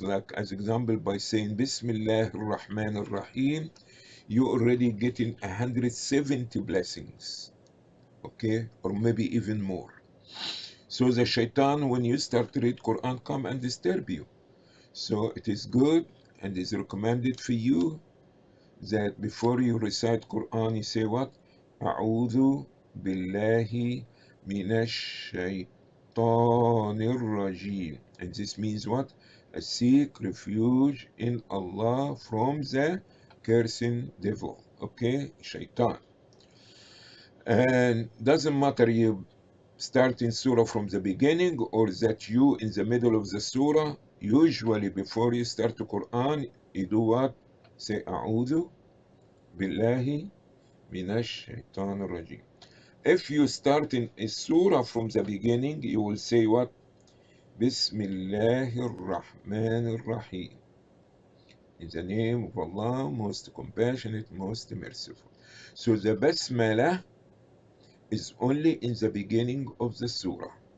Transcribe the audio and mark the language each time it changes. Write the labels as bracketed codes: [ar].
[en] Like as example, by saying Bismillah ar-Rahman ar-Rahim, you already getting 170 blessings. Okay, or maybe even more. So the shaitan, when you start to read Quran, come and disturb you. So it is good and is recommended for you that before you recite Quran, you say what? [ar] أعوذ بالله من الشيطان الرجيم. [en] And this means what? I seek refuge in Allah from the cursing devil. Okay, shaitan. And doesn't matter you starting surah from the beginning or that you in the middle of the surah. Usually before you start the Quran, you do what? Say [ar] أعوذ بالله من الشيطان الرجيم. [en] If you start in a surah from the beginning, you will say what? [ar] بسم الله الرحمن الرحيم. [en] In the name of Allah, most compassionate, most merciful. So the basmala is only in the beginning of the surah.